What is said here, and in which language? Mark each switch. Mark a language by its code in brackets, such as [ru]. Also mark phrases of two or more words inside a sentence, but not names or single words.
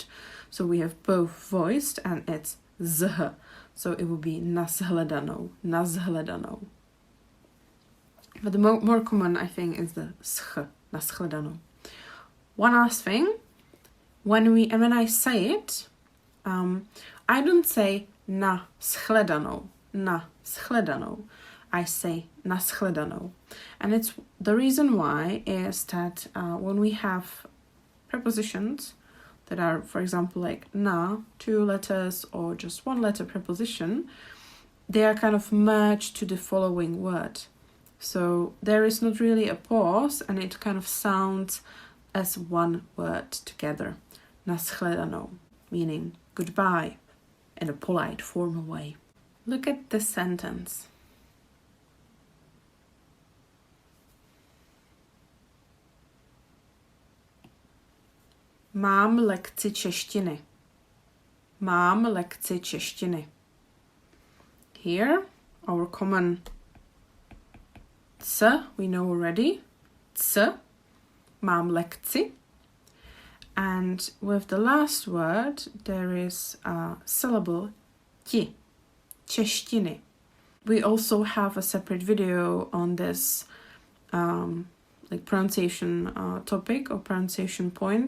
[en] So we have both voiced and it's zh. So it would be [cs] nashledanou, nashledanou. [en] But the more common, I think, is the sch, nashledanou. One last thing, when I say it, I don't say [cs] nashledanou, nashledanou. [en] I say nashledanou. And it's the reason why is that when we have prepositions that are, for example, like na, 2 letters or just 1 letter preposition, they are kind of merged to the following word. So there is not really a pause and it kind of sounds as one word together. Nashledanou, meaning goodbye in a polite, formal way. Look at this sentence. [cs] Mám lekci češtiny. Mám lekci češtiny. [en] Here, our common c, we know already. [cs] C, mám lekci. [en] And with the last word, there is a syllable ti, češtiny. We also have a separate video on this pronunciation topic or pronunciation point.